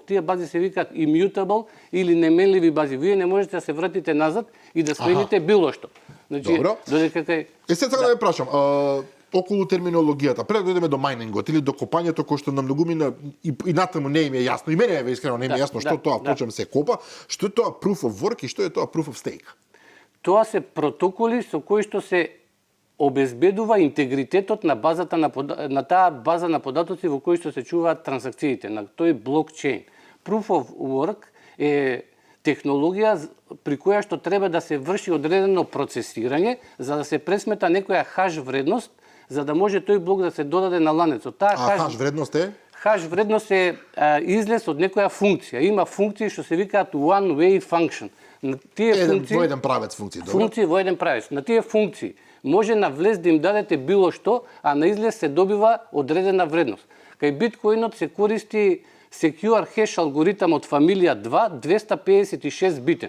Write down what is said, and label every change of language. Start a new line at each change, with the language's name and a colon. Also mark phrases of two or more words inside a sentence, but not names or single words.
Macedonian: Тие бази се викаат immutable или неменливи бази. Вие не можете да се вратите назад и да смените било што. Значи, Добро. додека кај Сега да ве прашам, околу терминологијата, пред да дојдеме до мајнингот или до копањето кој што на многумина и натаму не им е јасно. И мене е искрено не им е јасно што тоа почнем се копа, што е тоа
English: proof of work
Macedonian: и што е тоа
English: proof of stake.
Macedonian: Тоа се протоколи со кои што се обезбедува интегритетот на базата на таа база на податоци во кои што се чуваат трансакциите на тој блокчейн.
English: Proof of work
Macedonian: е технологија при која што треба да се врши одредено процесирање за да се пресмета некоја хаш вредност за да може тој блок да се додаде на ланецот. Таа хаш вредност е? Хаш вредност е излез од некоја функција. Има функции што се викаат
English: one way function.
Macedonian: На тие функции во еден правец функции, добро? Функции во еден правец. На тие функции може на влез да им дадете било што, а на излез се добива одредена вредност. Кај биткоинот се користи Secure Hash алгоритам од фамилија 2, 256 битен.